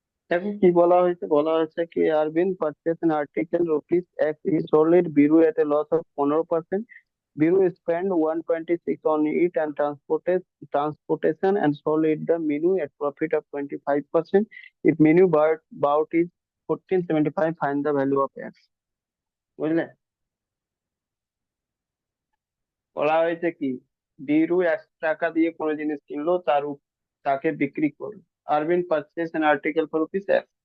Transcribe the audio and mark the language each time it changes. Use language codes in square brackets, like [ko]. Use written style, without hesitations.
[bn] দেখো কি বলা হয়েছে, বলা হয়েছে কি [en] Arbin purchase an article rupees X, he sold it Biru at a loss of 15%. Biru spent 126 on it and transportation and sold it the Minu at profit of 25%. If Minu bought is 1475, find the value of X. [bn] বুঝলে? বলা হয়েছে কি বিরু 100 টাকা দিয়ে কোনো জিনিস কিনলো, তাকে বিক্রি করলো। [en] Arbin purchase an article for rupees X.